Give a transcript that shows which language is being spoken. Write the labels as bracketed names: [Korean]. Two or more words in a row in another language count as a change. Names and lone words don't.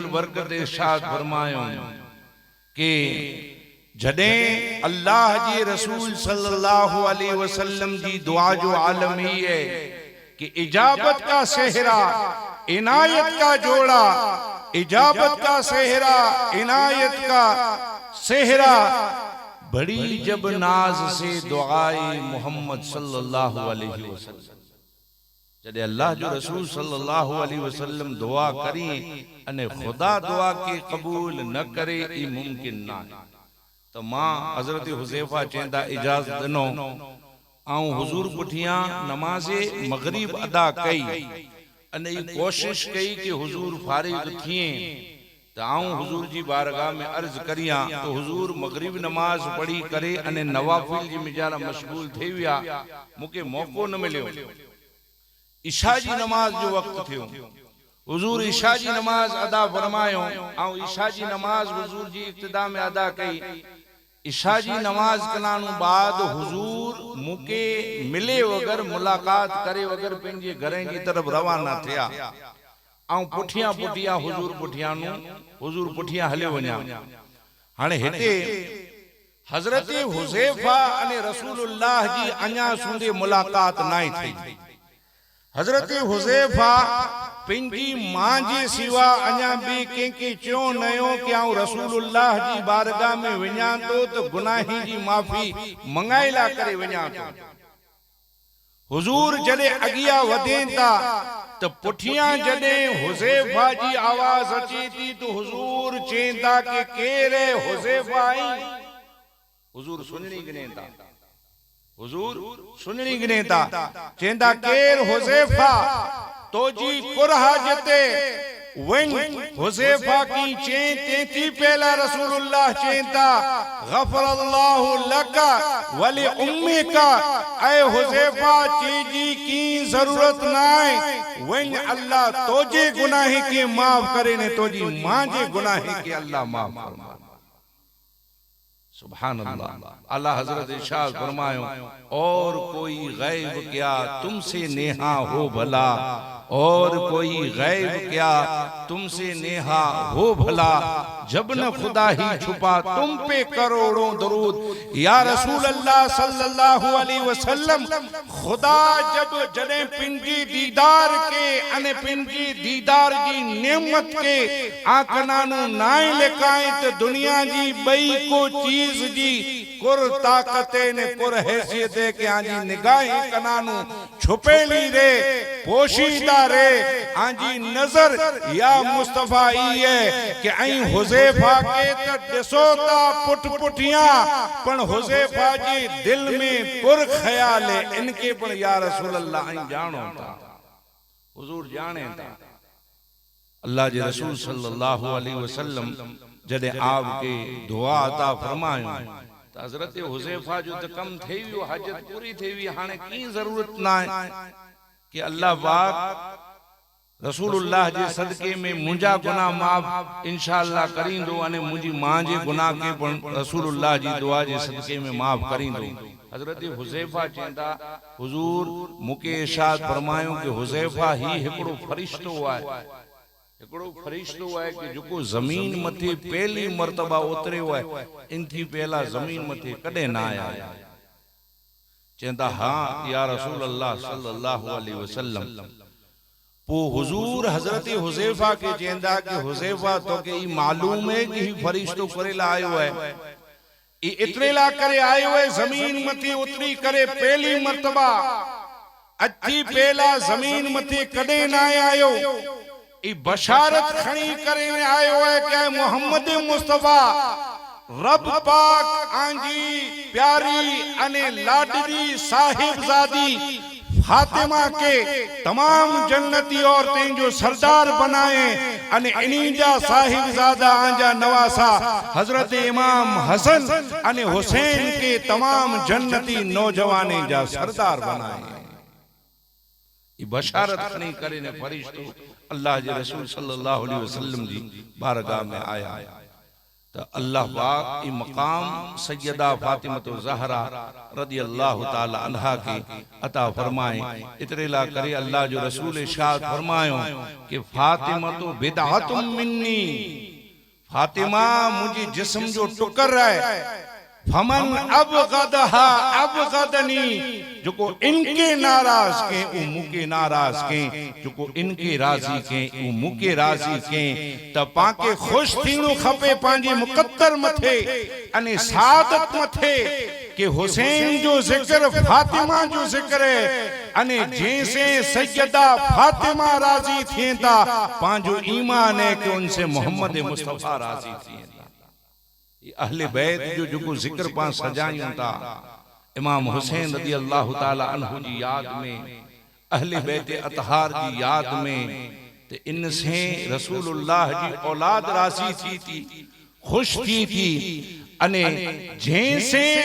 [Kachhi] बरकत इरशाद फरमायो कि जडे अल्लाह जी रसूल [Arabic] صلى الله عليه وسلم [Kachhi] जी दुआ जो आलम ही है कि [Urdu] اجابت کا سہرا عنایت کا جوڑا اجابت کا سہرا عنایت کا سہرا [Kachhi] बड़ी जब नाज से दुआए मोहम्मद [Arabic] صلى الله عليه وسلم [Kachhi] जदे अल्लाह जो रसूल [Arabic] صلى الله عليه وسلم [Kachhi] दुआ करी अने खुदा दुआ के कबूल न करे ई मुमकिन ना। तो मां हजरत हुज़ैफा चेंदा इजाजत दिनो आऊं हुजूर पुठिया नमाज़े मगरिब अदा कई अने ई कोशिश कई कि हुजूर फारिग थिए तो आऊं हुजूर जी बारगाह में अर्ज करिया तो हुजूर मगरिब नमाज पढ़ी करे अने नवाफिल जी मिजारा मशगूल थे विया मुके मौको न मिलियो। इशा जी नमाज जो वक्त थियो हुजूर इशा जी नमाज अदा फरमायो आऊं इशा जी नमाज हुजूर जी इब्तिदा में अदा कई। इशा जी नमाज कलानु बाद हुजूर मुके मिले वगर मुलाकात करे वगर पेंजे घरें जी तरफ रवाना थिया आऊं पुठिया पुठिया हुजूर पुठिया नु हुजूर पुठिया हले वन्या। हाने हेते हजरत हुज़ैफा अने रसूलुल्लाह जी अञा सुंदे मुलाकात नाई थी। हजरत हुज़ैफा पिंजी मां जे सिवा अञा बि कंहिंखे चयो नयो कि आऊं रसूलुल्लाह जी बारगाह में वञा तो गुनाही जी माफ़ी मंगाइला करे वञा तो। हुजूर जडे अगिया वधें था तो पुठिया जडे हुज़ैफा जी आवाज अचे थी तो हुजूर चेंदा कि केरे हुज़ैफा आई हुजूर सुननी गिने था हुजूर सुननी गिने था चेंदा केर हुज़ैफा तो जी कुरहा जते वन हुज़ैफा की चें तेती पहला रसूलुल्लाह चेंता [Arabic] غفر الله لك ولأمك [Kachhi] ऐ हुज़ैफा चीजी की जरूरत नाय वन अल्लाह तोजे गुनाही के माफ करे ने तोजी मां जे गुनाही के अल्लाह माफ फरमाए। [Arabic] سبحان الله. [Kachhi] अल्लाह हजरत इरशाद फरमायो [Urdu] اور کوئی غیب کیا تم سے نہاں ہو بھلا اور کوئی غیب کیا تم سے نہاں ہو بھلا جب نہ خدا ہی چھپا تم پہ کروڑوں درود [Arabic] يا رسول الله صلى الله عليه وسلم. [Kachhi] खुदा जब जने पिंजी दीदार के अने पिंजी दीदार जी नेमत के आकनानु नाय लेकाए तो दुनिया जी बई को चीज जी कुर ताकते ने कुर हैसियत के आजी निगाहें कनानु छुपेली रे पोशीदा रे आजी नजर या मुस्तफा ई है कि आई हुज़ैफा के त दिसोता पुट पुठिया पण हुज़ैफा जी दिल में कुर ख्याल है इनके पण [Arabic] يا رسول الله [Kachhi] आई जानो था हुजूर जाने था। अल्लाह जे रसूल [Arabic] صلى الله عليه وسلم [Kachhi] जदे आपके दुआ अता फरमायो तो हजरत हुज़ैफा जो तो कम थे वियो हाजत पूरी थे वी हाने की जरूरत ना है कि अल्लाह पाक रसूलुल्लाह जे सदके में मुंजा गुनाह माफ इंशाअल्लाह करींदो अने मुंजी मां जे गुनाह के पण रसूलुल्लाह जी दुआ जे सदके में माफ करींदो। हजरत हुज़ैफा चेंदा हुजूर मुके इरशाद फरमायो कि हुज़ैफा ही हिकड़ो फरिश्तो आहे हिकड़ो फरिश्तो आहे कि जेको जमीन मथे पहली मर्तबा उतरियो आहे इनथी पहला जमीन मथे कदे ना आया। चेंदा हां [Arabic] يا رسول الله صلى الله عليه وسلم. [Kachhi] पो हुजूर हजरत हुज़ैफा के चेंदा कि हुज़ैफा तो के ई मालूम है कि ही फरिश्तो करे ला आयो है एतरे ला करे आयो है जमीन मथे उतरी करे पहली मर्तबा अथी पहला जमीन मथे कदे ना आयो ई बशारत खणी करे आयो है कि मोहम्मद मुस्तफा रब पाक आंजी प्यारी अने लाडली साहिबजादी फातिमा के तमाम जन्नती औरतें जो सरदार बनाए अने इनीजा साहिबजादा आंजा नवासा हजरत इमाम हसन अने हुसैन के तमाम जन्नती नौजवाने जा सरदार बनाए। ये बशारत खणी करे ने फरिश्तो अल्लाह जे रसूल [Arabic] صلى الله عليه وسلم [Kachhi] जी बारगाह में आया तो अल्लाह पाक ई मकाम सैयदा फातिमा ज़हरा [Arabic] رضي الله تعالى عنها [Kachhi] के अता फरमाए। इतरे ला करे अल्लाह जो रसूल इरशाद फरमायो कि फातिमा तो [Arabic] بضعة مني, [Kachhi] फातिमा मुझे जिस्म जो टुकर है, [Arabic] فمن أغضبها أغضبني, [Kachhi] जो को इनके नाराज के उ मुके नाराज के, जो को इनके राजी के उ मुके राजी के, त पाके खुश थीणो खपे पांजी मुकद्दर मथे अने सादत मथे कि हुसैन जो जिक्र फातिमा जो जिक्र है अने जैसे सैयदा फातिमा राजी थी ता पांजो ईमान है कि उनसे मोहम्मद मुस्तफा राजी थी। अहले बैत जो जिक्र पा सजायूं था इमाम हुसैन [Arabic] رضي الله تعالى عنه [Kachhi] जी याद में, अहले बैत अतहार जी याद में, ते इनसे रसूलुल्लाह जी औलाद राजी थी खुश थी अने जैसे